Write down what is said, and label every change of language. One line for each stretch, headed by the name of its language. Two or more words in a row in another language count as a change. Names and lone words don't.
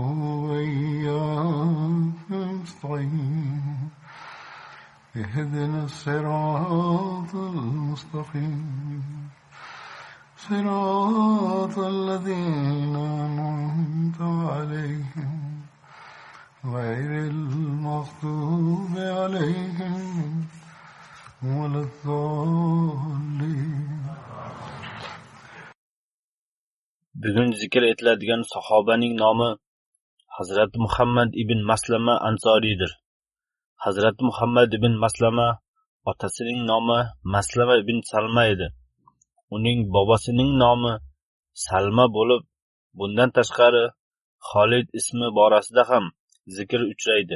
Arabic: وإياك نستعين اهدنا الصراط المستقيم صراط الذين أنعمت عليهم غير المغضوب عليهم ولا الضالين.
Uzbek: Bugun zikr etiladigan sahobaning nomi Hazrat Muhammad ibn Maslama Ansoridir. Hazrat Muhammad ibn Maslama otasining nomi Maslama ibn Salma edi. Uning bobosining nomi Salma bo'lib, bundan tashqari Xolid ismi borasida ham zikr uchraydi.